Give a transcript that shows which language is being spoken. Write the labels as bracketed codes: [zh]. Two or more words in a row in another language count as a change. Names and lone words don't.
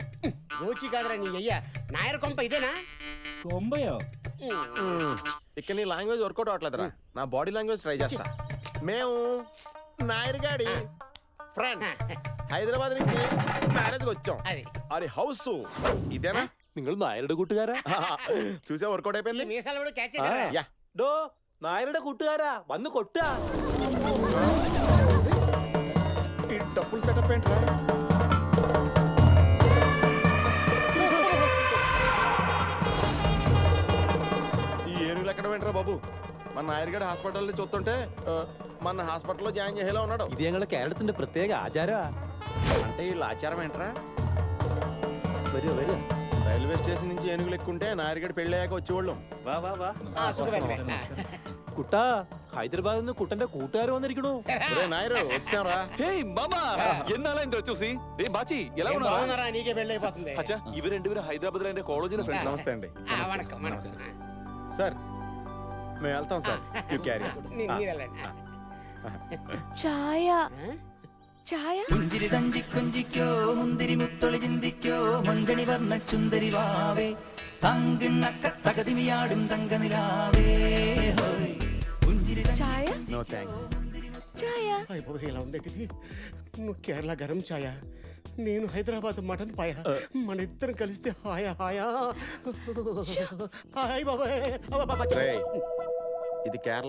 [te] గోచి కాదురా నీ అయ్యా. నాయర్ కొంప ఇదేనా? కొంబయా? ఇక్కడ నీ [en] language workout [te] అవట్లేదురా. నా [en] body language try [te] చేస్తా. మేము నాయర్గాడి ఫ్రెండ్స్ హైదరాబాద్ నుంచి మ్యారేజ్ వచ్చాం. అది హౌస్ ఇదేనా? [ml] നിങ്ങൾ നായരുടെ കൂട്ടുകാരാ? [te] చూసా వర్కౌట్ అయిపోయింది. మీసాలు కూడా క్యాచ్ చేశారా? యా [ml] ഡോ നായരുടെ കൂട്ടുകാരാ, വന്ന് കൊട്ടാ. [te] ఈ డబ్బులు సెటప్ ఏంట్రా? ఎక్కడ వెంటరా బాబు, మన നായർഗഡ് హాస్పిటల్లో చూస్తుంటే మన హాస్పిటల్లో జాయిన్ చేసేలా ఉన్నాడు. [ml] ഇത് ഞങ്ങളുടെ കേരളത്തിന്റെ പ്രത്യേക ആചാരമാ. [te] అంటే వీళ్ళ ఆచారం ఏంట్రా? [ml] വരൂ വരൂ. [en] railway station [te] నుంచి ఏనుగులు ఎక్కుంటే నాయర్గడ్ పెళ్ళయ్యాక వచ్చేవాళ్ళం. [ml] വാ വാ വാ. കുട്ടാ ഹൈദരാബാദിൽ നിന്ന് കുട്ടന്റെ കൂട്ടുകാർ വന്നിരിക്കണു. [te] నాయరు వచ్చారా? హేయ్ మామా, ఎన్నాళ్ళ ఇంత చూసి. ఏ బాచి ఎలా బాగున్నారా? నీకే పెళ్ళైపోతుంది. అచ్చా, ఇవి రెండుగురు హైదరాబాద్ లో కాలేజీలో ఫ్రెండ్స్. నమస్తే అండి. సార్ మేము వెళ్తాం సార్. [en] you carry. [ml] ചായ ചായ പുഞ്ചിരി തഞ്ചിക്കൊഞ്ചിക്കോ മുന്തിരി മുത്തൊളി ചിന്തിക്കോ മഞ്ചണി വർണ്ണ ചുന്ദരി വാവേ തങ്കുന്നക്ക തകതിമിയാടും തങ്കനിലാവേ ചായ [en] no thanks. [ml] ചായ [te] అయిపోయి ఇలా ఉందేటిది. నువ్వు కేరళ గరం ఛాయ, నేను హైదరాబాద్ మటన్ పాయ. మన ఇద్దరం కలిస్తే హాయా హాయా. హాయ్ బాబాయ్. రేయ్, ఇది కేరళ.